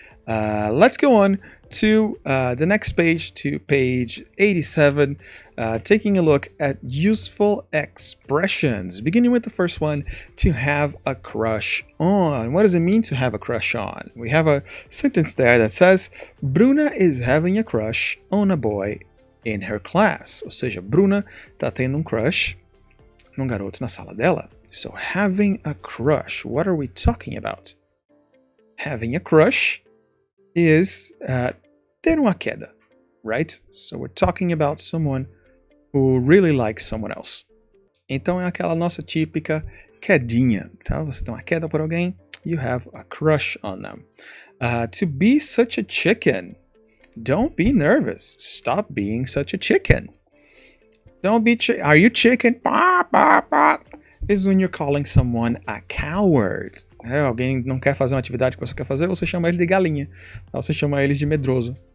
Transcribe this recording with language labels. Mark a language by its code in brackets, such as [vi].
[en] Let's go on to the next page, to page 87, taking a look at useful expressions. Beginning with the first one, to have a crush on. What does it mean to have a crush on? We have a sentence there that says, Bruna is having a crush on a boy in her class. [pt] Ou seja, Bruna está tendo crush num garoto na sala dela. [en] So, having a crush. What are we talking about? Having a crush is [pt] ter uma queda, [en] right? So we're talking about someone who really likes someone else. [pt] Então é aquela nossa típica quedinha, tá? Você tem uma queda por alguém, [en] you have a crush on them. To be such a chicken. Don't be nervous. Stop being such a chicken. Don't be are you chicken? Bah, bah, bah. Is when you're calling someone a coward. [pt] Alguém não quer fazer uma atividade que você quer fazer, você chama ele de galinha. Você chama eles de medroso.